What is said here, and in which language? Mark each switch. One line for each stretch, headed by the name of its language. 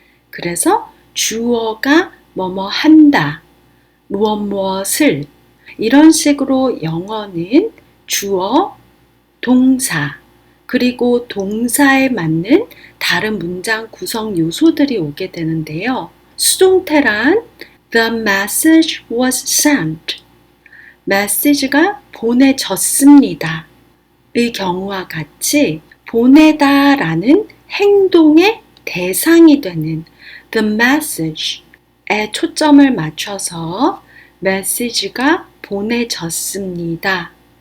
Korean: 그래서 주어가 뭐뭐 한다, 무엇을 이런 식으로 영어는 주어, 동사, 그리고 동사에 맞는 다른 문장 구성 요소들이 오게 되는데요. 수동태란
English: The message was sent.
Korean: 메시지가 보내졌습니다. 의 경우와 같이 보내다 라는 행동의 대상이 되는 the message에 초점을 맞춰서 메시지가 보내졌습니다.